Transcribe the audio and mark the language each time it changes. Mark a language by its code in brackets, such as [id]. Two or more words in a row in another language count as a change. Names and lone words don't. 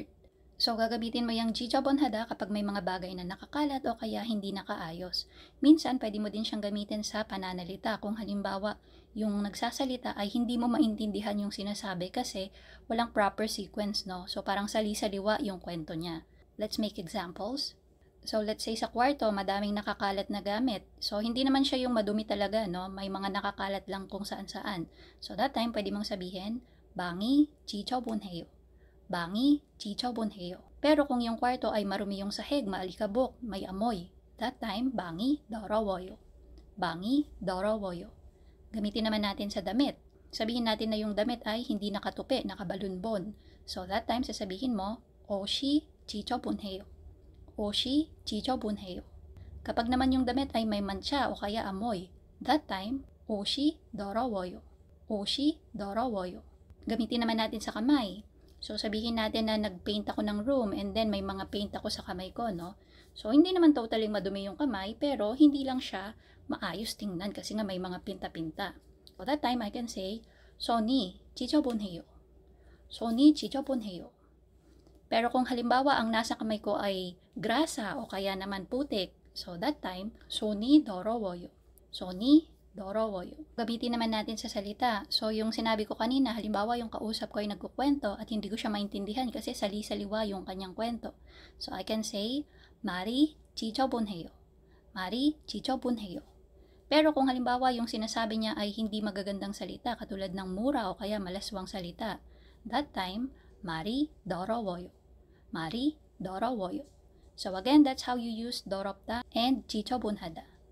[tl] So gagamitin mo yung jijabonhada kapag may mga bagay na nakakalat o kaya hindi nakaayos. Minsan pwede mo din siyang gamitin sa pananalita kung halimbawa yung nagsasalita ay hindi mo maintindihan yung sinasabi kasi walang [en] proper sequence, [tl] no? So parang sali-saliwa yung kwento niya. [en] Let's make examples. So let's say [tl] sa kwarto, madaming nakakalat na gamit. So hindi naman siya yung madumi talaga, no? May mga nakakalat lang kung saan-saan. [en] So that time, [tl] pwede mong sabihin, [ko] 방이 지저분해요. 방이 지저분해요. [tl] Pero kung yung kwarto ay marumi yung sahig, maalikabok, may amoy, [en] that time, [ko] 방이 더러워요. 방이 더러워요. [tl] Gamitin naman natin sa damit. Sabihin natin na yung damit ay hindi nakatupi, nakabalunbon. [en] So that time, [tl] sasabihin mo, [ko] 옷이 지저분해요. 옷이 지저분해요. [tl] Kapag naman yung damit ay may mancha o kaya amoy, [en] that time, [ko] 옷이 더러워요. 옷이 더러워요. [tl] Gamitin naman natin sa kamay. So sabihin natin na nagpaint ako ng room [en] and then [tl] may mga paint ako sa kamay ko, no? So hindi naman totally madumi yung kamay pero hindi lang siya maayos tingnan kasi nga may mga pinta-pinta. [en] So that time I can say, [ko] 손이 지저분해요. 손이 지저분해요. [tl] Pero kung halimbawa ang nasa kamay ko ay grasa o kaya naman putik, [en] so that time, [ko] 손이 더러워요. 손이 더러워요. [tl] Gamitin naman natin sa salita. So yung sinabi ko kanina, halimbawa yung kausap ko ay nagkukwento at hindi ko siya maintindihan kasi sali-saliwa yung kanyang kwento. [en] So I can say, [ko] 말이 지저분해요. 말이 지저분해요. [tl] Pero kung halimbawa yung sinasabi niya ay hindi magagandang salita katulad ng mura o kaya malaswang salita, [en] that time, [ko] 말이 더러워요. 말이 더러워요. [en] So again, that's how you use 더럽다 and 지저분하다.